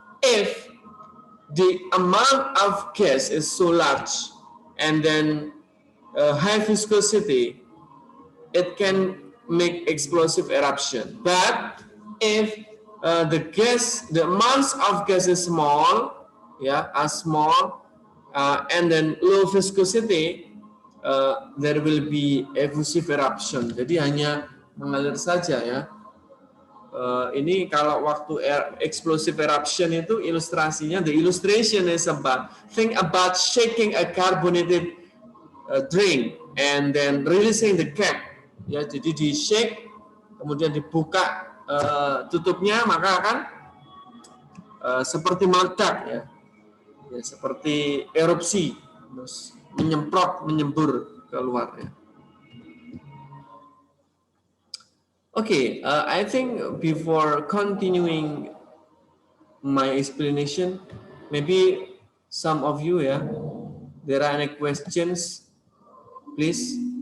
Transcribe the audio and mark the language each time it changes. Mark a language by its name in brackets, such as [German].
[English] If the amount of gas is so large and then high viscosity, it can make explosive eruption. But if the amounts of gas is small, are small, and then low viscosity, there will be effusive eruption. [Indonesian] Jadi hanya mengalir saja ya. Ini kalau waktu explosive eruption itu ilustrasinya, [English] the illustration is think about shaking a carbonated drink and then releasing the cap. [Indonesian] Ya, jadi di shake kemudian dibuka tutupnya, maka akan seperti meledak ya, seperti erupsi, terus menyembur keluar ya. [English] Okay, I think before continuing my explanation, maybe some of you there are any questions, please.